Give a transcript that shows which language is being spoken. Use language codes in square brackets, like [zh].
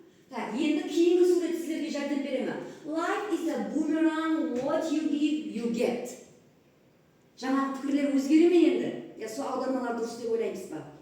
[kaa] Так, енді кейінгі сурет сіздерге жәрдем беремін. [en] Life is a boomerang, what you give, you get. [kaa] Жаңағы пікірлер өзгере ме енді? Я сол аудармалар дұрыс деп ойлаймыз ба?